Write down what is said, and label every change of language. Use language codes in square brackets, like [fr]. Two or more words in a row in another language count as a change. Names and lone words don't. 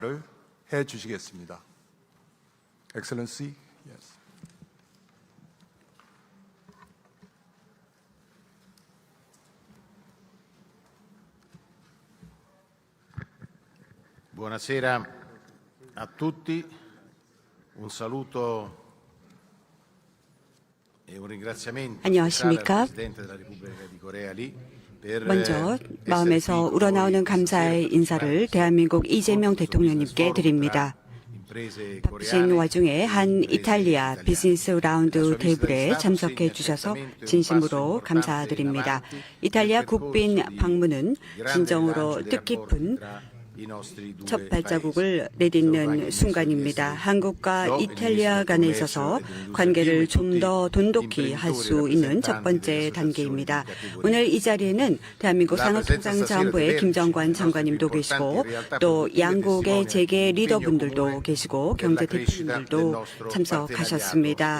[ko] 를 해 주시겠습니다. [en] Excellency, yes. [it] Buonasera a tutti, un saluto e un ringraziamento speciale al [ko] 안녕하십니까? [it] Presidente della Repubblica di Corea Lee per [ko] 먼저 [it] essere [ko] 마음에서 [it] qui [ko] 우러나오는 [it] con noi [ko] 감사의 [it] questa [ko] 인사를 [it] sera. [ko] 대한민국 이재명 [it] Business [ko] 대통령님께 [it] Forum [ko] 드립니다. [it] tra imprese [ko] 바쁘신 [it] coreane [ko] 와중에 한 [it] e imprese [ko] 이탈리아 [it] italiane. [ko] 비즈니스 라운드 [it] La sua visita [ko] 테이블에 [it] di Stato [ko] 참석해 [it] segna [ko] 주셔서 [it] certamente un [ko] 진심으로 [it] passo importante [ko] 감사드립니다. [it] in avanti [ko] 이탈리아 [it] nel percorso [ko] 국빈 [it] di [ko] 방문은 [it] grande [ko] 진정으로 [it] rilancio dei rapporti [ko] 뜻깊은 [it] tra i nostri due [ko] 첫 발자국을 [it] paesi. [ko] 내딛는 순간입니다. 한국과 이탈리아 간에 있어서 관계를 좀 더 돈독히 할 수 있는 첫 번째 단계입니다. 오늘 이 자리에는 대한민국 산업통상자원부의 김정관 장관님도 계시고 또 양국의 재계 리더분들도 계시고 경제 대표님들도 참석하셨습니다.